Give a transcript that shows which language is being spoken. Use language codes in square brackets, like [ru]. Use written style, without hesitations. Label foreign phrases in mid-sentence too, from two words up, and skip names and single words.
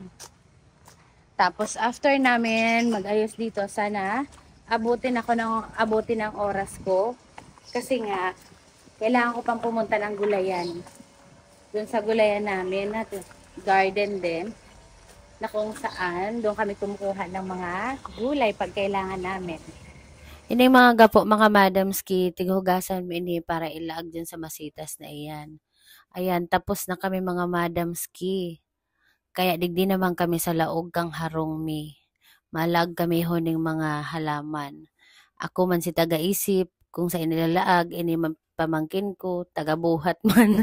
[tl] Tapos [en] after namin [tl] mag-ayos dito, sana abutin ng oras ko. Kasi nga, kailangan ko pang pumunta ng gulayan. Doon sa gulayan namin, at garden din, na kung saan, doon kami kumukuha ng mga gulay pag kailangan namin. [bik] Ini mga gapo, mga madams ki, tighugasan mo ini para ilaag dyan sa masitas na iyan. Ayan, tapos na kami mga madams ki. Kaya digdi naman kami sa laog kang harong mi. Malag kami honing mga halaman. Ako man si taga-isip, kung sa inilalaag, ini pamangkin ko, taga-buhat man.